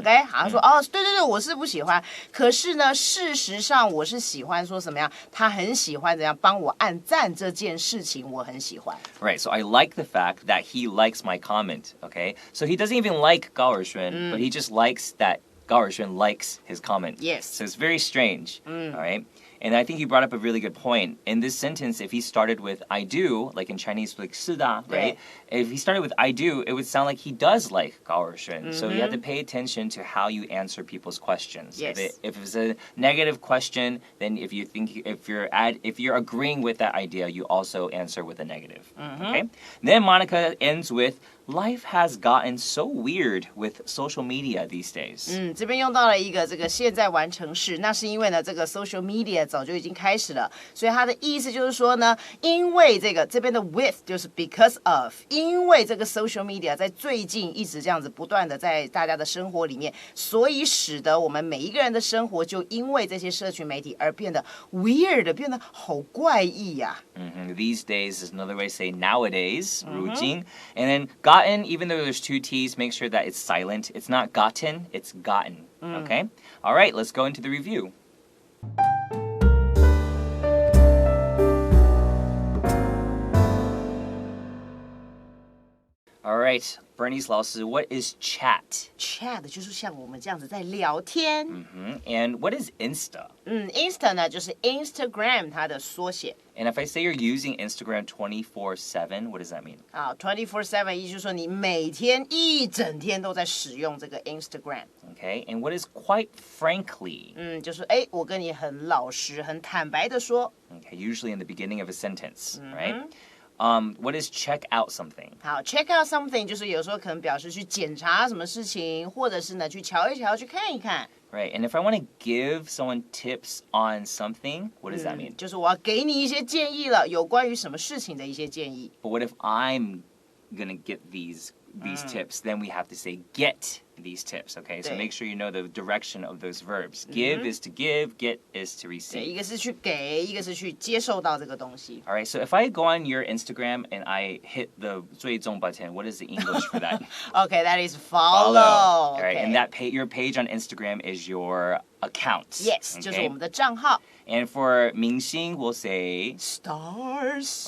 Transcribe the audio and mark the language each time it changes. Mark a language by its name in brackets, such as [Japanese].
[Chinese] OK， 好，他说哦对对对，我是不喜欢，可是呢，事实上我是喜欢说什么样，他很喜欢怎样。帮我按赞这件事情我很喜欢。 [English] Right, so I like the fact that he likes my comment, okay? So he doesn't even like Gao Erxuan, but he just likes that Gao Erxuan likes his comment. Yes. So it's very strange, all right? And I think you brought up a really good point. In this sentence, if he started with I do, like in Chinese, like [Chinese] 是的, [English] right? If he started with I do, it would sound like he does like Gao Erxuan. So you have to pay attention to how you answer people's questions. Yes. If it's a negative question, then if you're agreeing with that idea, you also answer with a negative. Okay? Then Monica ends with Life has gotten so weird with social media these days. [Chinese] 这边用到了一个这个现在完成式，那是因为呢，这个 social media 早就已经开始了，所以它的意思就是说呢，因为这边的 with 就是 because of， 因为这个 social media 在最近一直这样子不断的在大家的生活里面，所以使得我们每一个人的生活就因为这些社群媒体而变得 weird， 变得好怪异呀。 [English] These days is another way to say nowadays, 如今. And then gotten, even though there's two T's, make sure that it's silent. It's not gotten, it's gotten. Okay? All right, let's go into the review. All right, Bernice 老师, what is chat? [Chinese] Chat 就是像我们这样子在聊天。 [English] And what is Insta? [Chinese] Insta 呢就是 Instagram 它的缩写。 [English] And if I say you're using Instagram 24/7, what does that mean? [Chinese] 24/7 意思就是说你每天一整天都在使用这个 Instagram。 [English] Okay, and what is quite frankly? [Chinese] 就是我跟你很老实、很坦白的说。 [English] Okay, usually in the beginning of a sentence, right? What is check out something? [Chinese] 好 ， [English] check out something [Chinese] 就是有时候可能表示去检查什么事情，或者是呢去瞧一瞧，去看一看。 [English] Right, and if I want to give someone tips on something, what does that mean? [Chinese] 就是我要给你一些建议了，有关于什么事情的一些建议。 [English] But what if I'm gonna get these tips? Then we have to say get these tips, okay? So [Chinese] 对 [English] make sure you know the direction of those verbs. Give is to give, get is to [Chinese] 对， [English] receive. [Chinese] 一个是去给，一个是去接受到这个东西。 [English] All right, so if I go on your Instagram and I hit the 追踪 button, what is the English for that? Okay, that is follow. All right, Okay. and your page on Instagram is your account. Yes, [Chinese] 就是我 [English] okay? [Chinese] 们的账号。 [English] And for 明星, we'll say, Stars.